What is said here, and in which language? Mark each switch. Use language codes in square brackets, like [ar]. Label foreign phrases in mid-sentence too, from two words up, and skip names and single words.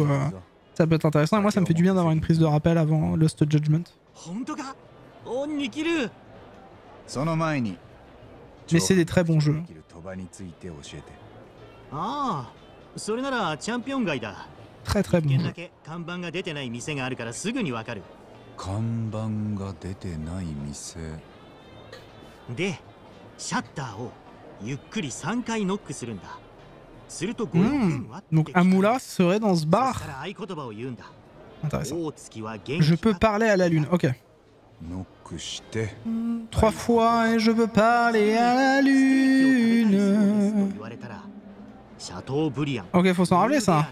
[fr] Ça peut être intéressant et moi ça me fait du bien d'avoir une prise de rappel avant Lost Judgment. Mais c'est des très bons jeux. Très très bons jeux. [ja] 看板が出てない店でシャッターをゆっくり3回ノックするんだ。すると [fr] Donc Amula serait dans ce bar. Intéressant. Je peux parler à la lune. Ok. 3 fois et je peux parler à la lune. Ok, faut s'en rappeler ça.